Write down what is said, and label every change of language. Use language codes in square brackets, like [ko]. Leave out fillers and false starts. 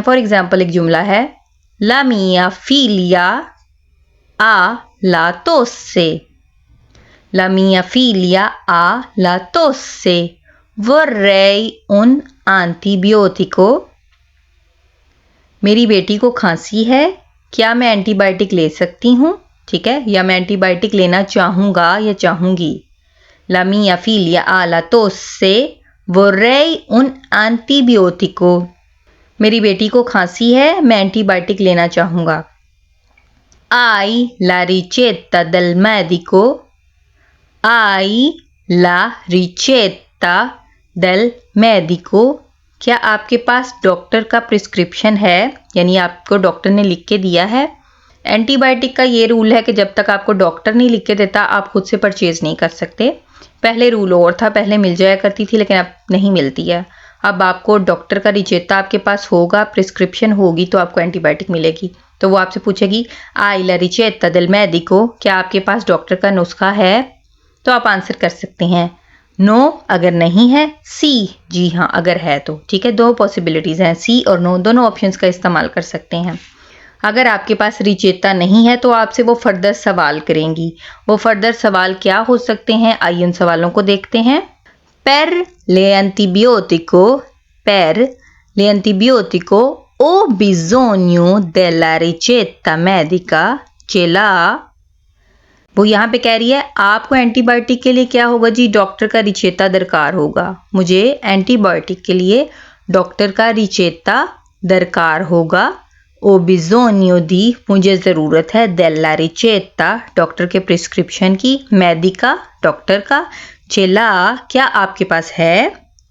[hi] For example एक जुमला है, [it] ला मिया फीलिया आ ला तोस्से, ला मिया फीलिया आ ला तोस्से, vorrei un antibiotico, [hi] मेरी बेटी को खांसी है, क्या मैं एंटीबायोटिक ले सकती हूँ। ठीक है, या मैं एंटीबायोटिक लेना चाहूँगा या चाहूँगी। [it] La mia figlia ha la tosse, vorrei un antibiotico, [hi] मेरी बेटी को खांसी है, मैं एंटीबायोटिक लेना चाहूँगा। [it] Hai la ricetta del medico? Hai la ricetta del medico, [hi] क्या आपके पास डॉक्टर का प्रिस्क्रिप्शन है, यानी आपको डॉक्टर ने लिख के दिया है। एंटीबायोटिक का ये रूल है कि जब तक आपको डॉक्टर नहीं लिख के देता आप खुद से परचेज नहीं कर सकते। पहले रूल और था, पहले मिल जाया करती थी लेकिन अब नहीं मिलती है। अब आपको डॉक्टर का रिचेता आपके पास होगा, प्रिस्क्रिप्शन होगी तो आपको एंटीबायोटिक मिलेगी। तो वो आपसे पूछेगी [it] आई ला रिचेता देल मेडिको, [hi] क्या आपके पास डॉक्टर का नुस्खा है। तो आप आंसर कर सकते हैं नो अगर नहीं है, सी जी हाँ अगर है तो। ठीक है, दो पॉसिबिलिटीज़ हैं, सी और नो, दोनों ऑप्शंस का इस्तेमाल कर सकते हैं। अगर आपके पास रिचेता नहीं है तो आपसे वो फर्दर सवाल करेंगी। वो फर्दर सवाल क्या हो सकते हैं, आइए उन सवालों को देखते हैं। [it] per le antibiotico, per le antibiotico ho bisogno della ricetta medica, ce l'ha? [hi] वो यहाँ पे कह रही है आपको एंटीबायोटिक के लिए क्या होगा जी, डॉक्टर का रिचेता दरकार होगा। मुझे एंटीबायोटिक के लिए डॉक्टर का रिचेता दरकार होगा। ओ बिजोनियो दी, मुझे ज़रूरत है, देला रिचेता डॉक्टर के प्रिस्क्रिप्शन की, मेडिका डॉक्टर का, चेला क्या आपके पास है।